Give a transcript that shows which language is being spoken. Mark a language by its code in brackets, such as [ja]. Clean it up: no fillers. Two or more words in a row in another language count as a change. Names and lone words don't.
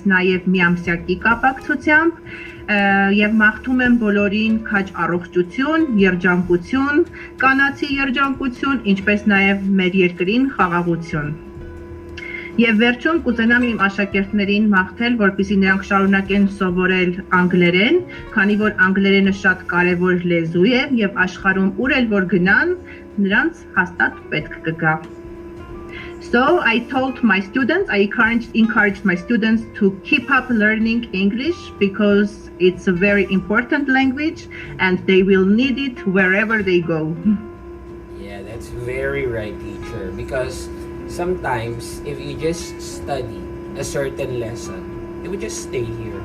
[hy] նաեւ միամսյակի կապակցությամբ, եւ մաղթում եմ բոլորին քաջ առողջություն, երջանկություն, կանացի երջանկություն, ինչպես նաեւ մեր երկրին խաղաղություն։ Եվ վերջում կուզենամ իմ աշակերտներին մաղթել, որպեսզի նրանք շարունակեն սովորել անգլերեն, քանի որ անգլերենը շատ կարևոր լեզու է եւ աշխարհում ուր էլ որ գնան, նրանց հաստատ պետք կգա։ [en] So I told my students, I encouraged my students to keep up learning English because it's a very important language and they will need it wherever they go. Yeah, that's very right, teacher. Because sometimes if you just study a certain lesson, it would just stay here.